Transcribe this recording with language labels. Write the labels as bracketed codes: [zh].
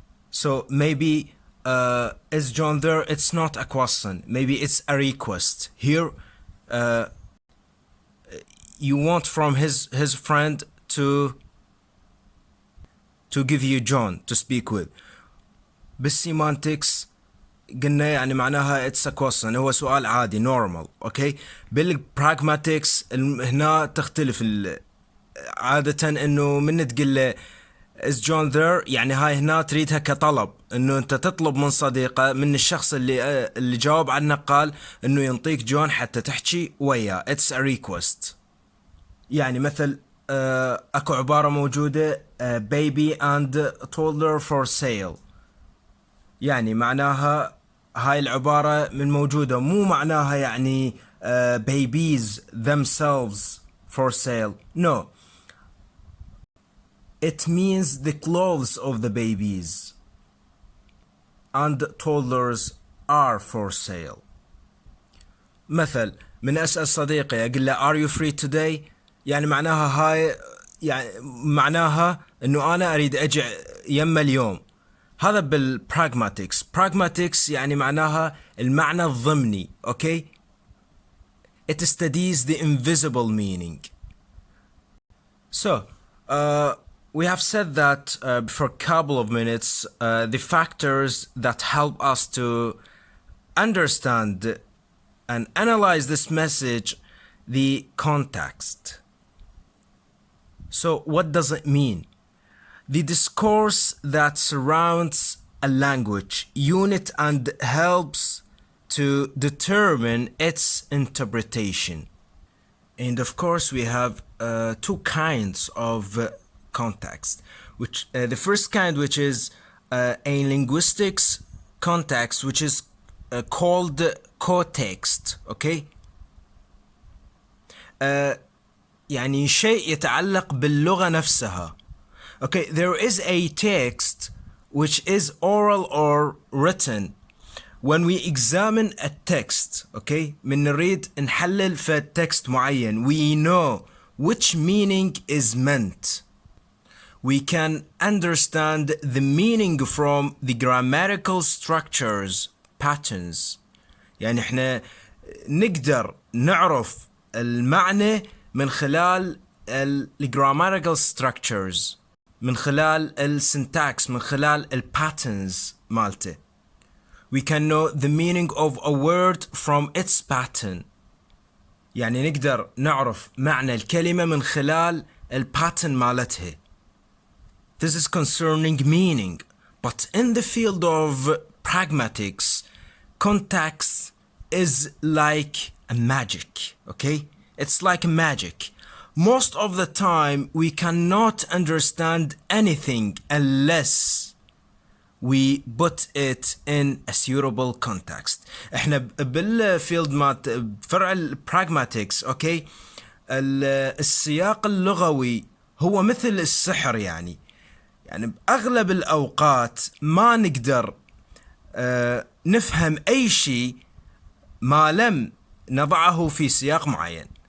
[en] So maybe is John there? It's not a question. Maybe it's a request. Here you want from his friend to give you John to speak with. [ar] بالسيمانتكس قلنا يعني معناها [en] it's a question, [ar] هو سؤال عادي normal. اوكي بالبراغماتكس هنا تختلف عادة انه من تقول له [en] is John there [ar] يعني هاي هنا تريدها كطلب, انه انت تطلب من صديقه من الشخص اللي جاوب عنك قال انه ينطيك جون حتى تحكي وياه. [en] it's a request. [ar] يعني مثل اكو عبارة موجودة [en] baby and toddler for sale, [ar] يعني معناها هاي العبارة من موجودة, مو معناها يعني [en] babies themselves for sale. No, it means the clothes of the babies and toddlers are for sale. [ar] مثل من أسأل صديقي أقول له [en] are you free today, [ar] يعني معناها هاي يعني معناها انه انا اريد اجي يم اليوم. هذا بالبراغماتكس. براغماتكس يعني معناها المعنى الضمني. [en] Okay it studies the invisible meaning. So we have said that for a couple of minutes the factors that help us to understand and analyze this message, the context. So what does it mean? The discourse that surrounds a language unit and helps to determine its interpretation. And of course we have two kinds of context, which the first kind, which is a linguistics context, which is called context. [ar] Okay, يعني شيء يتعلق باللغة نفسها. [en] Okay, there is a text which is oral or written. When we examine a text, okay, [ar] من نريد نحلل في text معين, [en] we know which meaning is meant. We can understand the meaning from the grammatical structures, patterns. [ar] يعني احنا نقدر نعرف المعنى من خلال grammatical structures, من خلال syntax, من خلال patterns مالته. [en] We can know the meaning of a word from its pattern. [ar] يعني نقدر نعرف معنى الكلمة من خلال pattern مالتها. [en] This is concerning meaning, but in the field of pragmatics, context is like a magic. Okay, it's like magic. Most of the time we cannot understand anything unless we put it in a suitable context. [ar] احنا بالفيلد مات فرع البراغماتكس. اوكي السياق اللغوي هو مثل السحر. يعني بأغلب الأوقات ما نقدر نفهم أي شيء ما لم نضعه في سياق معين.